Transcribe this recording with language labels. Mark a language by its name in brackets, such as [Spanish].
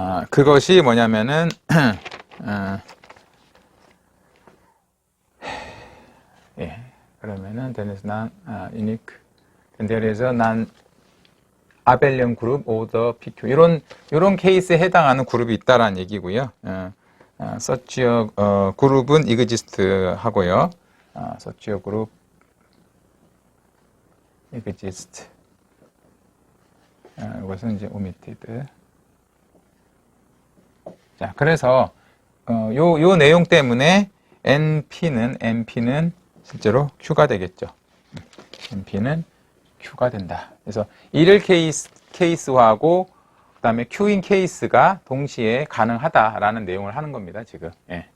[Korean] 그것이 뭐냐면은 예, 그러면은 [English] there is unique there is a non-abelian group order PQ [Korean] 이런 케이스에 해당하는 그룹이 있다라는 얘기고요. [English] such a 그룹은 exist 하고요. such a group exist [Korean] 이것은 이제 [English] omitted. [Korean] 자, 그래서 요 내용 때문에 NP는 실제로 Q가 되겠죠. NP는 Q가 된다. 그래서 일일 케이스화하고 그 다음에 Q인 케이스가 동시에 가능하다라는 내용을 하는 겁니다, 지금. 예.